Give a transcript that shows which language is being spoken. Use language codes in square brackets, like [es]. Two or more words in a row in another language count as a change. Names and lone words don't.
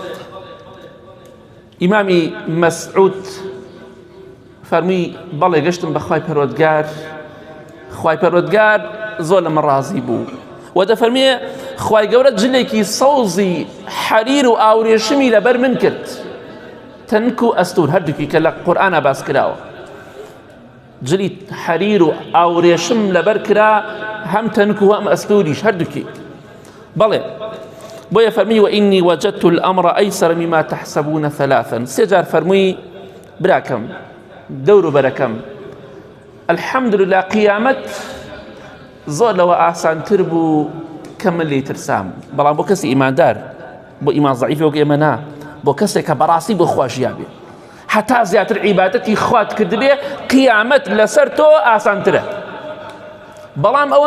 [ckb] ئیمامی مەسعود فەرمی بەڵێ گەشتم بە خوای پەروەردگار خوای پەروەردگار زۆر لە من ڕازی بوو و دەفەرمێ خوای گەورە جلێکی سەوزی حەریر و ئاوڕێشمی لەبەر من کرد تەنک و ئەستور هەردووکی کە لە قورئانە باس کراوە جلی حەریر و ئاوڕێشم لەبەر کرا هەم تەنک و هەم ئەستوریش هەردووکی بەڵێ بۆیە فەرمی [ar] وإني وجدت الأمر أيسر مما تحسبون ثلاثا [ckb] سێجار فەرمووی براکەم دەور و بەرەکەم [ar] الحمد لله [ckb] قیامەت زۆر لەوە ئاسانتر بوو کە من لێی ترسام بەڵام بۆ کەسی ئیماندار بۆ ئیمان زەعیفی وەک ئێمە نا بۆ کەسێک کە بەڕاستی بۆ خوا ژیا بێ هەتا زیاتر عیبادەتی خوات کردبێ قیامەت لەسەر تۆ ئاسانترە بەڵام ئەوە